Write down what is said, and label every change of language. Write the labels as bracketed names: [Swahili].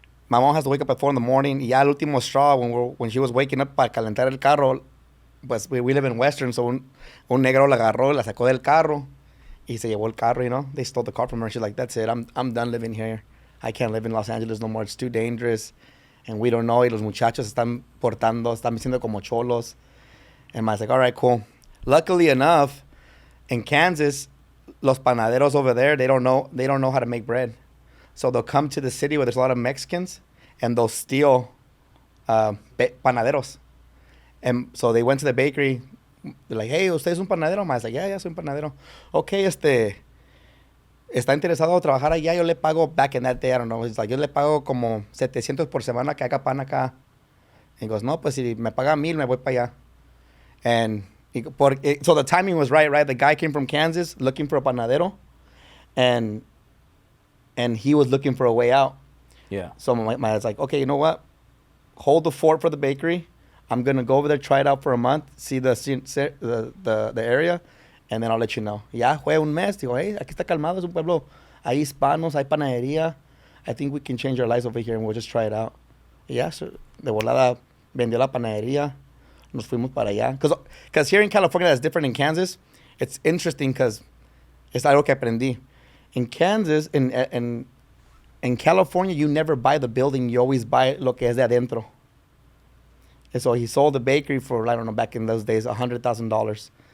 [English] My mom has to wake up at 4 in the morning. [Spanish] Y ya el último [English] straw, when she was waking up [Spanish] para calentar el carro, pues [English] we live in Western, so [Spanish] un negro la agarró, la sacó del carro, y se llevó el carro, [English] you know? They stole the car from her. She's like, that's it. I'm done living here. I can't live in Los Angeles no more. It's too dangerous. And we don't know. [Spanish] Y los muchachos están están siendo como cholos. [English] And Ma's like, all right, cool. Luckily enough, in Kansas, los panaderos over there, they don't know how to make bread. So they'll come to the city where there's a lot of Mexicans, and they'll steal panaderos. And so they went to the bakery. They're like, hey, [Spanish] ¿usted es un panadero? [English] I was like, yeah, [Spanish] soy un panadero. Okay, ¿está interesado en trabajar allá? Yo le pago, [English] back in that day, I don't know. He's like, [Spanish] yo le pago como 700 por semana que haga pan acá. [English] He goes, [Spanish] no, pues si me paga 1,000, me voy para allá. [English] And so the timing was right? The guy came from Kansas looking for a panadero, and he was looking for a way out. Yeah. So my dad's like, okay, you know what? Hold the fort for the bakery. I'm gonna go over there, try it out for a month, see the area, and then I'll let you know. [Spanish] Ya fue un mes. Digo, hey, aquí está calmado, es un pueblo. Hay hispanos, hay panadería. [English] I think we can change our lives over here, and we'll just try it out. [Spanish] Y ya, [English] so, [Spanish] de volada vendió la panadería. Nos fuimos para allá. [English] Because here in California, that's different in Kansas. It's interesting because [Spanish] es algo que aprendí. [English] In Kansas, in California, you never buy the building. You always buy [Spanish] lo que es de adentro. [English] And so he sold the bakery for, I don't know, back in those days, $100,000.